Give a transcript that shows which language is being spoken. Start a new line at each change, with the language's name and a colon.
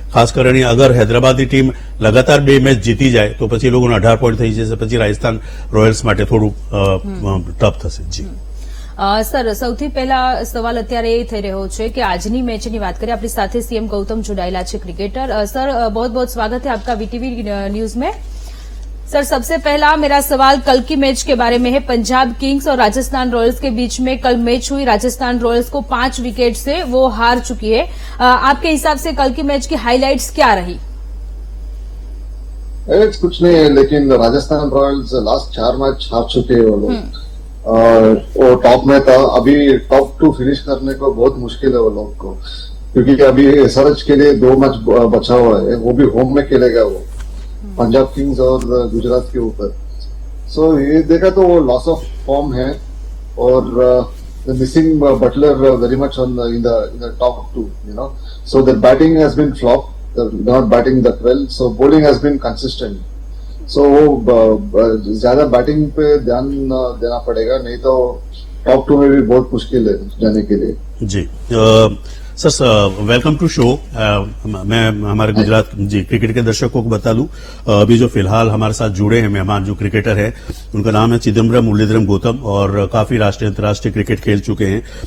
Gujarati: ખાસ કરીને અગર હૈદરાબાદની ટીમ લગાતાર 2 મેચ જીતી જાય તો પછી એ લોકોને 18 પોઈન્ટ થઈ જશે, પછી રાજસ્થાન રોયલ્સ માટે થોડું ટફ થશે. જી સર, સૌથી પહેલા સવાલ અત્યારે એ થઈ રહ્યો છે કે આજની મેચની વાત કરીએ. આપણી સાથે સીએમ गौतम जुड़ायला છે क्रिकेटर.
Hindi: सर, बहुत बहुत स्वागत है आपका वीटीवी न्यूज में. सर, सबसे पहला मेरा सवाल कल की मैच के बारे में है. पंजाब किंग्स और राजस्थान रॉयल्स के बीच में कल मैच हुई. राजस्थान रॉयल्स को 5 विकेट से वो हार चुकी है. आपके हिसाब से कल की मैच की हाईलाइट्स क्या रही? कुछ नहीं है, लेकिन राजस्थान रॉयल्स लास्ट 4 मैच हार चुके हैं वो लोग. वो टॉप में था, अभी टॉप 2 फिनिश करने को बहुत मुश्किल है वो लोग को, क्योंकि अभी एसआरएच के लिए 2 मैच बचा हुआ है, वो भी होम में खेलेगा वो पंजाब किंग्स और गुजरात के ऊपर. सो ये देखा तो वो
English: loss of form
Hindi: है और
English: Missing Buttler very much on in the top 2, you know. So their batting has been flop, they're not batting that well, so bowling has been consistent.
Hindi: सो वो ज्यादा बैटिंग पे ध्यान देना पड़ेगा, नहीं तो टॉप 2 में भी बहुत मुश्किल है जाने के लिए. जी, सर वेलकम टू शो। मैं हमारे गुजरात जी क्रिकेट के दर्शकों को बता दूं, अभी जो फिलहाल हमारे साथ जुड़े हैं मेहमान जो क्रिकेटर है, उनका नाम है चिदम्बरम मुरलीधरन गौतम और काफी राष्ट्रीय अंतर्राष्ट्रीय क्रिकेट खेल चुके हैं।